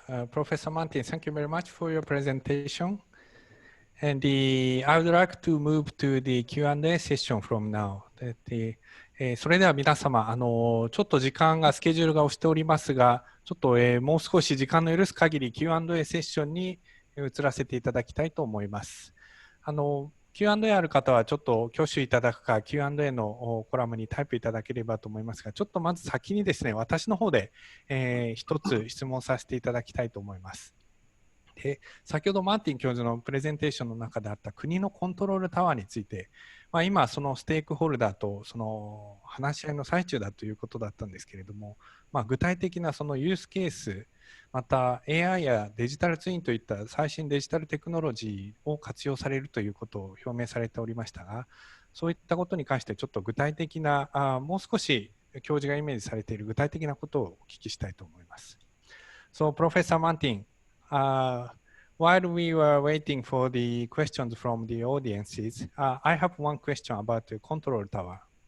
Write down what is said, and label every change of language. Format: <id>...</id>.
<en>Professor Mantin, thank you very much for your presentation. And I would like to move to the Q&A session from now.</en> <ja>それでは皆様、ちょっと時間が、スケジュールが押しておりますが、ちょっと、もう少し時間の許す限り Q&A セッションに移らせていただきたいと思います。 Q&A ある方はちょっと挙手いただくか Q&A のコラムにタイプいただければと思いますが、ちょっとまず先にですね、私の方で、一つ質問させていただきたいと思います。で、先ほどマーティン教授のプレゼンテーションの中であった国のコントロールタワーについて、今そのステークホルダーとその話し合いの最中だということだったんですけれども、具体的なそのユースケース、また AI やデジタルツインといった最新デジタルテクノロジーを活用されるということを表明されておりましたが、そういったことに関してちょっと具体的な、もう少し教授がイメージされている具体的なことをお聞きしたいと思います。</ja> <en>So, Professor Mantin, while we were waiting for the questions from the audiences, I have one question about the control tower.</en>